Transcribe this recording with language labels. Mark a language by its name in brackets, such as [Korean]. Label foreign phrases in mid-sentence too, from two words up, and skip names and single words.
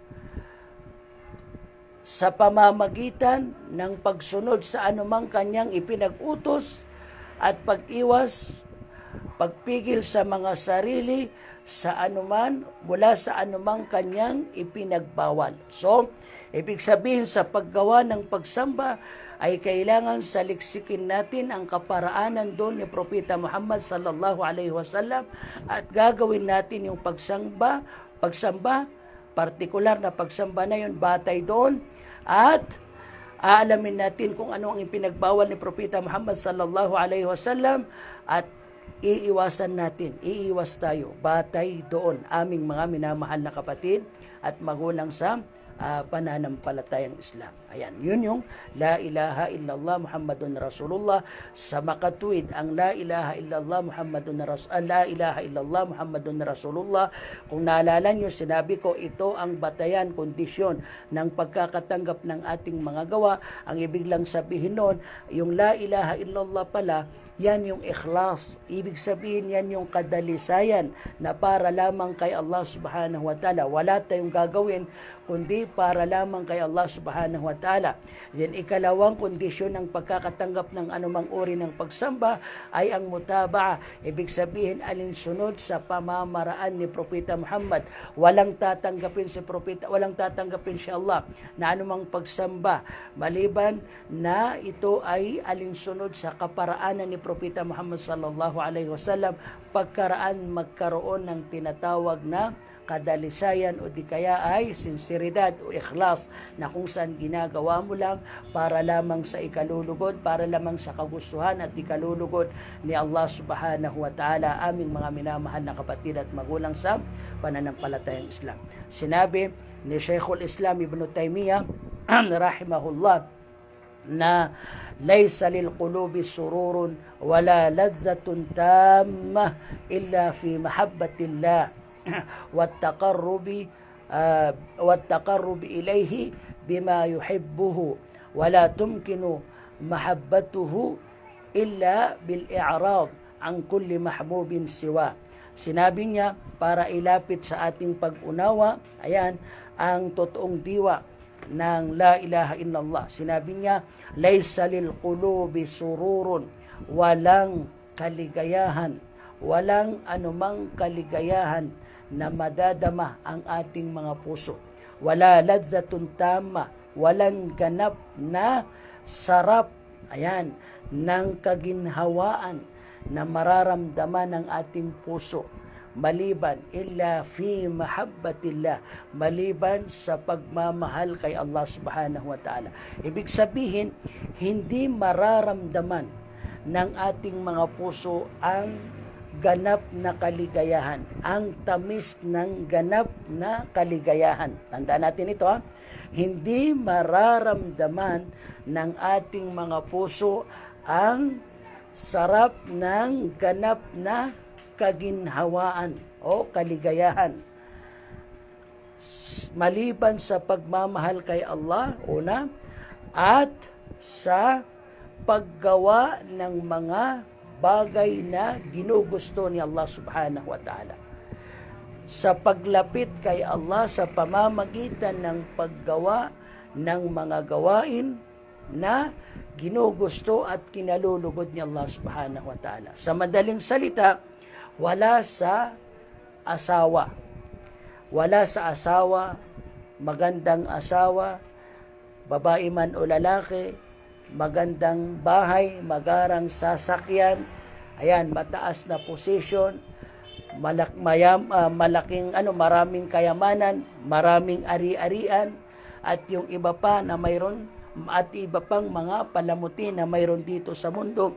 [Filipino] sa pamamagitan ng pagsunod sa anumang kanyang ipinag-utos at pag-iwas pagpigil sa mga sarili sa anuman, mula sa anumang kanyang ipinagbawal. So, ibig sabihin sa paggawa ng pagsamba ay kailangan saliksikin natin ang kaparaanan doon ni Propeta Muhammad [Arabic] صلى الله عليه وسلم [Filipino] at gagawin natin yung pagsamba, partikular na pagsamba na yun, batay doon, at aalamin natin kung ano ang ipinagbawal ni Propeta Muhammad [Arabic] صلى الله عليه وسلم [Filipino] at iiwas tayo batay doon, aming mga minamahal na kapatid at magulang sa pananampalatayang Islam. Ayan, yun yung [Arabic] لا إله إلا الله محمد رسول الله. [Filipino] Sa makatuwid ang [Arabic] لا إله إلا الله محمد رسول الله. [Filipino] Kung naalala nyo, sinabi ko ito ang batayan, kondisyon ng pagkakatanggap ng ating mga gawa. Ang ibig lang sabihin nun, yung [Arabic] لا إله إلا الله [Filipino] pala, yan yung ikhlas. Ibig sabihin yan yung kadalisayan na para lamang kay Allah [Arabic] سبحانه وتعالى. [Filipino] Wala tayong gagawin kundi para lamang kay Allah [Arabic] سبحانه وتعالى. [Filipino] Then ikalawang kondisyon ng pagkakatanggap ng anumang uri ng pagsamba ay ang mutaba'a. Ibig sabihin alinsunod sa pamamaraan ni Propeta Muhammad. Walang tatanggapin si Allah na anumang pagsamba maliban na ito ay alinsunod sa kaparaanan ni Propeta Muhammad [Arabic] صلى الله عليه وسلم, [Filipino] magkaroon ng tinatawag na kadalisayan o di kaya ay sinseridad o ikhlas na kung saan ginagawa mo lang para lamang sa ikalulugod, para lamang sa kagustuhan at ikalulugod ni Allah [Arabic] سبحانه وتعالى, [Filipino] aming mga minamahal na kapatid at magulang sa pananampalatayang Islam. Sinabi ni Shaykhul Islam Ibn Taymiyyah rahimahullah na [Arabic] ليس للقلوب سرور ولا لذة تامة إلا في محبة الله والتقرب إليه بما يحبه ولا تمكن محبته إلا بالإعراض عن كل محبوب سواه. [Filipino] Sinabi niya, para ilapit sa ating pag-unawa, ayan, ang totoong diwa ng [Arabic] لا إله إلا الله. [Filipino] Sinabi niya, [Arabic] ليس للقلوب سرور, [Filipino] walang kaligayahan, walang anumang kaligayahan na madadama ang ating mga puso. [Arabic] ولا لذة تامة, [Filipino] walang ganap na sarap, ayan, ng kaginhawaan na mararamdaman ng ating puso maliban [Arabic] إلا في محبة الله, [Filipino] maliban sa pagmamahal kay Allah [Arabic] سبحانه وتعالى. [Filipino] Ibig sabihin, hindi mararamdaman ng ating mga puso ang ganap na kaligayahan, ang tamis ng ganap na kaligayahan. Tandaan natin ito, ha? Hindi mararamdaman ng ating mga puso ang sarap ng ganap na kaginhawaan o kaligayahan maliban sa pagmamahal kay Allah, una, at sa paggawa ng mga bagay na ginugusto ni Allah [Arabic] سبحانه وتعالى. [Filipino] Sa paglapit kay Allah sa pamamagitan ng paggawa ng mga gawain na ginugusto at kinalulugod ni Allah [Arabic] سبحانه وتعالى. [Filipino] Sa madaling salita, wala sa asawa. Wala sa asawa, magandang asawa, babae man o lalaki, magandang bahay, magarang sasakyan, ayan, mataas na posisyon, maraming kayamanan, maraming ari-arian, at yung iba pa na mayroon, at iba pang mga palamuti na mayroon dito sa mundo.